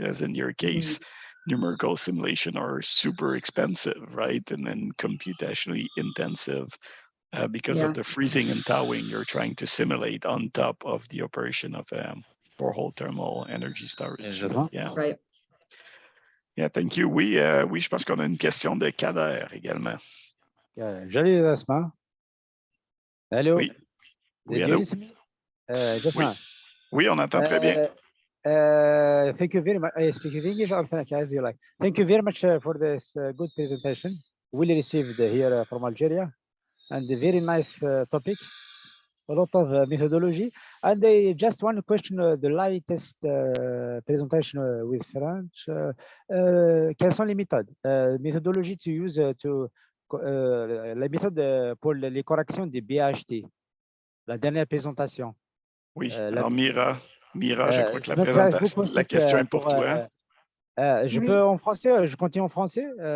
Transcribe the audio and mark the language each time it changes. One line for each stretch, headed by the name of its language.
English: As in your case, numerical simulation are super expensive, right? And then computationally intensive because of the freezing and thawing you're trying to simulate on top of the operation of borehole thermal energy storage. Yeah. Right. Yeah, thank you.
French: Oui, oui, je pense qu'on a une question de Kader également. Salut, Asma. Hello. Oui. Oui,
English: Did you hello. listen me? Jasmine.
French: Oui, on entend très bien.
English: Thank you very much. I speak English or as you like. Thank you very much for this good presentation. We received here from Algeria, and a very nice topic. A lot of methodology. And just one question, the latest presentation with French.
French: Quelles sont les méthodes? Méthodologie
English: to use
French: la méthode pour les corrections des BHT. La dernière présentation. Oui, alors Mira, je crois que la question est pour toi. Je peux en français, je continue en français.